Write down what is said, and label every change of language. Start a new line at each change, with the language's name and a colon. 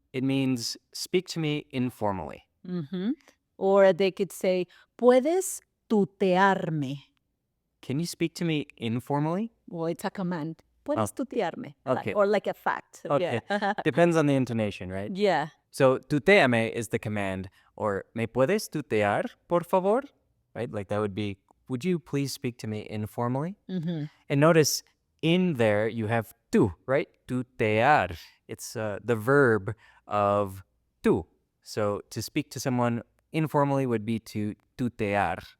English: It means speak to me informally. Hmm. Or they could say,
Spanish: puedes tutearme.
English: Can you speak to me informally? Well, it's a command. Oh,
Spanish: Puedes tutearme.
English: okay. Or like a fact. Okay. Yeah. Depends on the intonation, right? Yeah. So, tuteame is the command, or
Spanish: ¿me puedes tutear, por favor?
English: Right? Like that would be, would you please speak to me informally? Mm-hmm. And notice in there you have tu, right? Tutear. It's the verb of tu. So, to speak to someone informally would be to tutear.